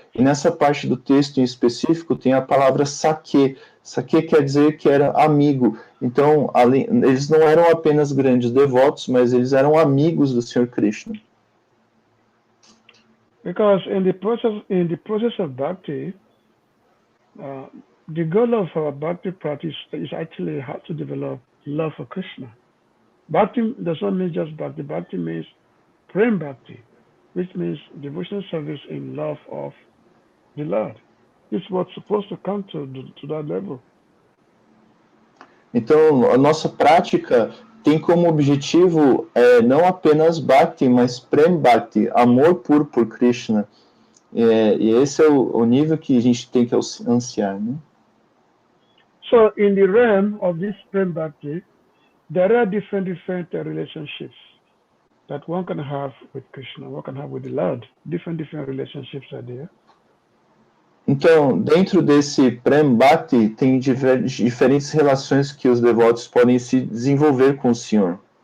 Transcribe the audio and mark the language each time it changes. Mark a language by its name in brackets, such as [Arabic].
[Portuguese] E nessa parte do texto em específico tem a palavra Sake. Sake quer dizer que era amigo. Então, eles não eram apenas grandes devotos, mas eles eram amigos do Senhor Krishna. [English] Because in the process of bhakti, the goal of our bhakti practice is actually how to develop love for Krishna. Bhakti does not mean just bhakti. Bhakti means prem bhakti. which means devotional service in love of the Lord. It's what's supposed to come to that level. [Portuguese] Então, a nossa prática tem como objetivo não apenas Bhakti, mas Prem Bhakti, amor puro por Krishna. E esse é o nível que a gente tem que ansiar, né? [English] So, in the realm of this Prem Bhakti, there are different relationships that one can have with Krishna, one can have with the Lord. Different relationships are there. [Portuguese] Então, dentro desse Prem Bhakti, tem diferentes relações que os devotos podem se desenvolver com o Senhor.